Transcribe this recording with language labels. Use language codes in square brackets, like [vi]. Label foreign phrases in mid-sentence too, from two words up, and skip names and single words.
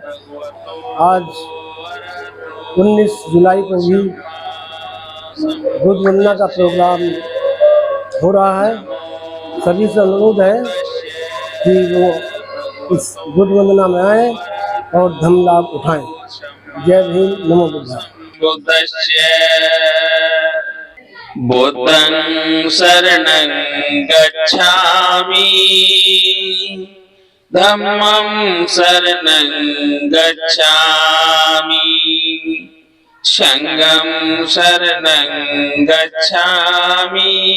[hi] आज 19 जुलाई को भी बुद्ध वंदना का प्रोग्राम हो रहा है। सभी से अनुरोध है कि वो इस बुद्ध वंदना में आए और धम्म लाभ उठाएं। जय भीम, [pi] नमो बुद्धाय। बुद्धं शरणं गच्छामि, धम्मं शरणं गच्छामि, संघं शरणं गच्छामि,